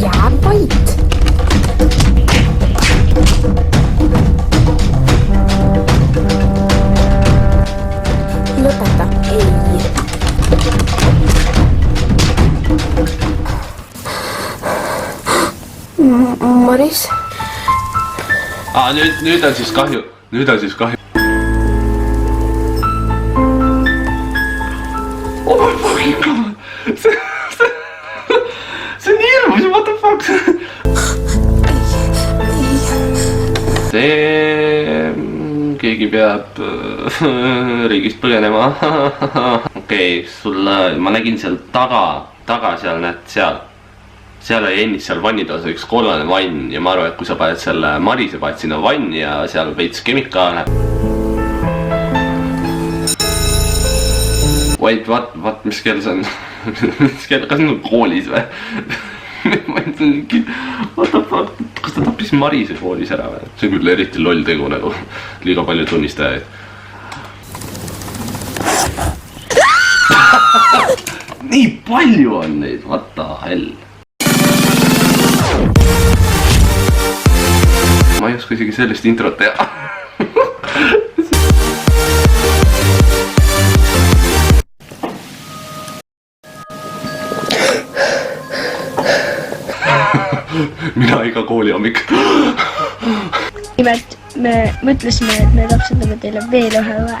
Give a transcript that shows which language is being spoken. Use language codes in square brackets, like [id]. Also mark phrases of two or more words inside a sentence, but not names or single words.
[et] Jää vait. Lõpeta. Ei. Maris? Nüüd on siis kahju. [en] Oh my fucking god. [et] See on hirmus, [en] what the fuck? [et] Keegi peab riigist põgenema. Okei, ma nägin seal taga seal, näed, seal oli ennist seal vannitoas üks kollane vann ja ma arvan, et kui sa paned selle Marise paned sinna vanni ja seal veits kemikaale. [en] Wait, what, [et] mis kell see on? Kas see on koolis või? [en] What the fuck? [et] Kas ta tappis Marise koolis ära või? See on küll eriti loll tegu nagu. Liiga palju tunnistajaid. Nii palju on neid, [en] what the hell? [et] oska isegi sellest introt teha. mina iga kooli hommik. nimelt me mõtlesime, et me lapsendame teile veel ühe õe.